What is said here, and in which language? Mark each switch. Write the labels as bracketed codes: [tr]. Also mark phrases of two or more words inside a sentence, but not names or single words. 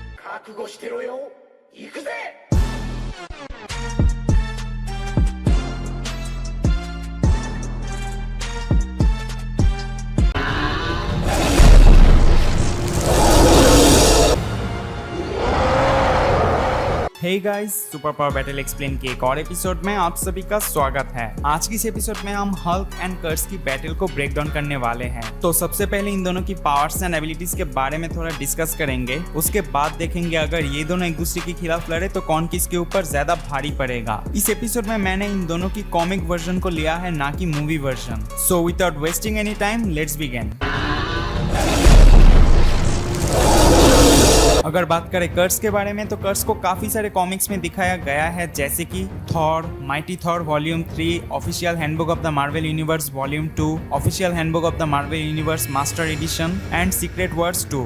[ja] 覚悟してろよ。行くぜ。 [en] hey guys, super power battle explain [hi] के एक और एपिसोड में आप सभी का स्वागत है। आज की इस एपिसोड में हम हल्क एंड कर्स की बैटल को [en] break down [hi] करने वाले हैं। तो सबसे पहले इन दोनों की [en] powers and abilities [hi] के बारे में थोड़ा डिस्कस करेंगे। उसके बाद देखेंगे अगर ये दोनों एक दूसरे के खिलाफ लड़े तो कौन किसके ऊपर ज्यादा भारी पड़ेगा। इस एपिसोड में मैंने इन दोनों की [en] comic version [hi] को लिया है, ना कि [en] movie version. so without wasting any time, let's begin. [hi] अगर बात करें कर्स के बारे में तो कर्स को काफी सारे कॉमिक्स में दिखाया गया है, जैसे कि थॉर, माइटी थॉर वॉल्यूम 3, ऑफिशियल हैंडबुक ऑफ द मार्वल यूनिवर्स वॉल्यूम 2, ऑफिशियल हैंडबुक ऑफ द मार्वल यूनिवर्स मास्टर एडिशन एंड सीक्रेट वर्ड्स 2।